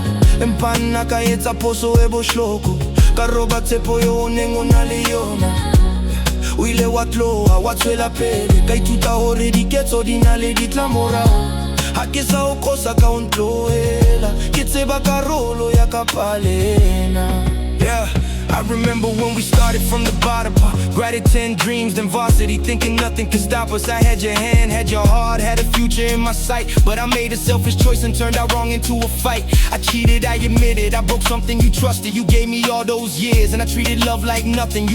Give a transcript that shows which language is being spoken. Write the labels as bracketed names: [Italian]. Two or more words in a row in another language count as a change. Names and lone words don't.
[Southern Sotho] Empa nna ka etsa phoso e bohloko, ka roba tshepo eo o neng o na le yona. O ile wa tloha wa tswela pele, ka ithuta hore diketso di na le ditlamorao. Ha ke sa o kosa ka o ntlohela, ke tseba karolo ya ka palena. [English] Yeah, I remember when we started from the bottom, grade 10 dreams, then varsity, thinking nothing could stop us. I had your hand, had your heart, had a future in my sight, but I made a selfish choice and turned out wrong into a fight. I cheated, I admit it, I broke something you trusted. You gave me all those years and I treated love like nothing.